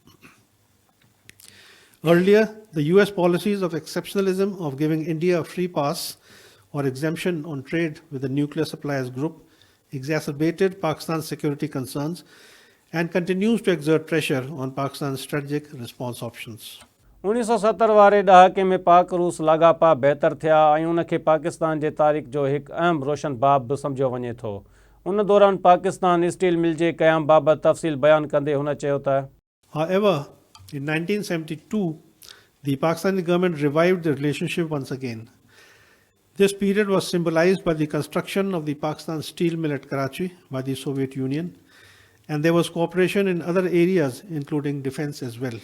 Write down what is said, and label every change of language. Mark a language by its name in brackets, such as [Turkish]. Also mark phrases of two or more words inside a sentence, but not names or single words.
[English] Earlier, the US policies of exceptionalism of giving India a free pass or exemption on trade with the nuclear suppliers group exacerbated Pakistan's security concerns and continues to exert pressure on Pakistan's strategic response options. [Sindhi] 1970 वारे ॾहाके में पाक रूस लाॻापा बहितर थिया ऐं उनखे पाकिस्तान जे तारीख़ जो हिकु अहम रोशन बाब बि सम्झियो वञे थो। उन दौरान पाकिस्तान स्टील मिल जे क़याम बाबति तफ़सील बयानु कंदे हुन चयो त [English] However, in 1972, the Pakistani government revived the relationship once again. This period was symbolized by the construction of the Pakistan steel mill at Karachi by the Soviet Union, and there was cooperation in other areas, including defense as well.